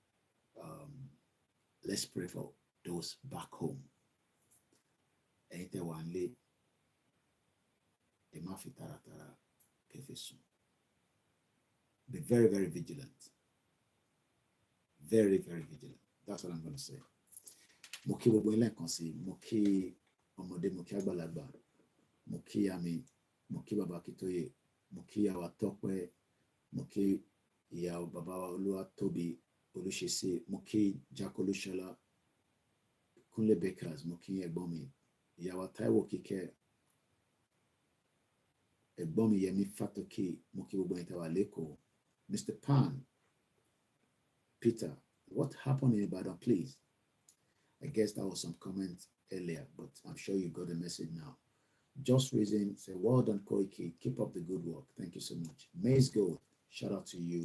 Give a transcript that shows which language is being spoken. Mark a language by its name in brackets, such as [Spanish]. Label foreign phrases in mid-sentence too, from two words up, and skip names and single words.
[English] Let's pray for those back home. Be very, very vigilant. Very, very vigilant. That's what I'm going to say. [Yoruba] Moki Wobwele Konsi, Moki Omode, Moki Agbalagba, Moki Ami, Moki Baba Kitoye, Moki Awatokwe, Moki Yao Baba Olua Tobi, Olushisi, Moki Jakolushala, Kunle Bakers, Moki Egbomi, Yawa Taiwo Kike, Egbomi Yemi Fatoki, Moki Wobwele Leko, [English] Mr. Pan, Peter, what happened in Ibadan, please? I guess that was some comments earlier, but I'm sure you got the message now. Just Reason, say, well done, Koiki. Keep up the good work. Thank you so much. Maze Gold, shout out to you.